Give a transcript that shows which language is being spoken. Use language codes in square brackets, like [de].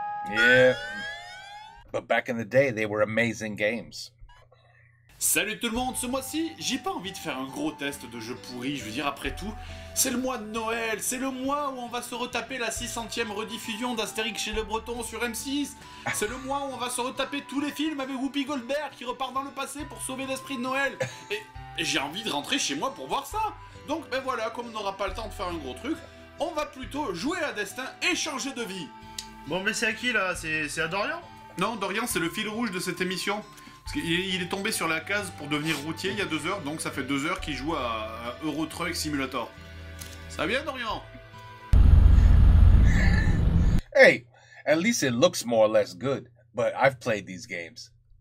[en] Yeah, but back in the day, they were amazing games. [fr] Salut tout le monde, ce mois-ci, j'ai pas envie de faire un gros test de jeux pourris, je veux dire après tout, c'est le mois de Noël, c'est le mois où on va se retaper la 600e rediffusion d'Astérix chez le Breton sur M6, c'est le mois où on va se retaper tous les films avec Whoopi Goldberg qui repart dans le passé pour sauver l'esprit de Noël, et j'ai envie de rentrer chez moi pour voir ça. Donc ben voilà, comme on n'aura pas le temps de faire un gros truc, on va plutôt jouer à destin et changer de vie. Bon, mais c'est à qui là? C'est à Dorian? Non, Dorian, c'est le fil rouge de cette émission. Parce qu'il est tombé sur la case pour devenir routier il y a 2 heures, donc ça fait 2 heures qu'il joue à Euro Truck Simulator. Ça va bien, Dorian? [en] Hey, at least it looks more or less good. But I've played these games.